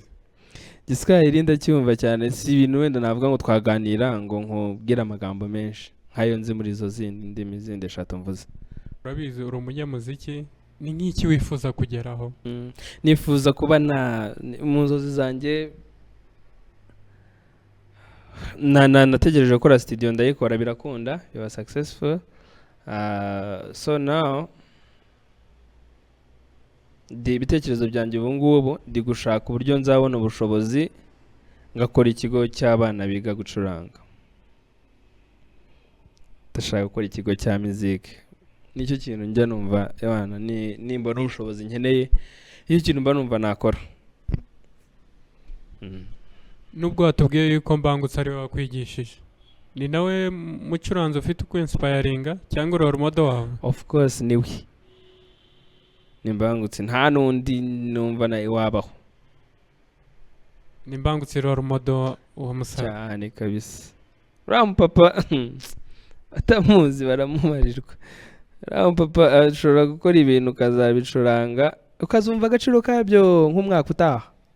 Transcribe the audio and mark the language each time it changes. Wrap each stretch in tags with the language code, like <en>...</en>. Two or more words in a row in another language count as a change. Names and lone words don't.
<rw>Igiswahili ndacyumva cyane, si ibintu wenda navuga ngo twaganira ngo nkubwire amagambo menshi nkayo nzi muri izo zindi ndimi zindi 3 mvuze. Urabizi uri umunyamuziki, ni nk'iki wifuza kugeraho? Nifuza kuba mu nzozi zanjye nategereje gukora studio, ndayikora birakunda, biba successful.</rw> <en>So now</en> <rw>ibitekerezo byanjye ubu ngubu ndi gushaka uburyo nzabona ubushobozi ngakora ikigo cy'abana biga gucuranga. Ndashaka gukora ikigo cya music. Nicyo kintu njya numva abana nimba n'ubushobozi nkeneye, iyo kintu mba numva nakora. Nubwo watubwiye yuko Mbangutse ari we wakwigishije, ni nawe mucuranzi ufite uko inspiringa cyangwa</rw> <en>role model</en> <rw>wawe?</rw> <en>Of course niwe.</en> <rw>Ni Mbangutse, nta nundi numva nawe wabaho. Ni Mbangutse</rw> <en>role model</en> <rw>uwo musaba cyane kabisa. Uriya papa atamuzi baramubarirwa. Uriya papa ashobora gukora ibintu ukazabicuranga ukazumva agaciro kabyo nk'umwaka utaha.</rw>